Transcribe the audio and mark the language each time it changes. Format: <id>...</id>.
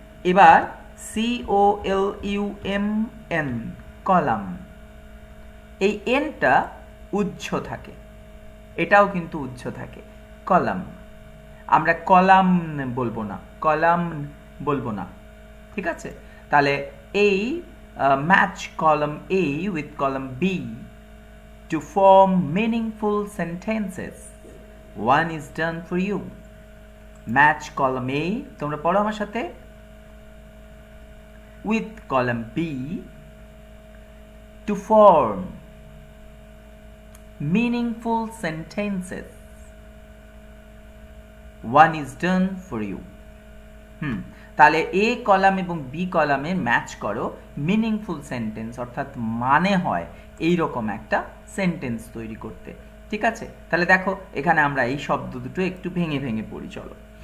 <bn>এবার CO L U M N, column. এই এনটা উচ্চ থাকে, এটাও কিন্তু উচ্চ থাকে, কলাম। আমরা কলাম বলবো না, কলাম বলবো না, ঠিক আছে। তাহলে এই</bn> <en>Match column A with column B to form meaningful sentences. One is done for you. Match column A,</en> <bn>তোমরা পড়ো আমার সাথে,</bn> <en>with column B to form meaningful sentences. One is done for you.</en> <bn>তাহলে এ কলাম এবং B কলামে match করো meaningful sentence, অর্থাৎ মানে হয় এই রকম একটা সেন্টেন্স তৈরি করতে, ঠিক আছে। তাহলে দেখো এখানে আমরা এই শব্দ দুটো একটু ভেঙে ভেঙে পড়ি, চলো।</bn>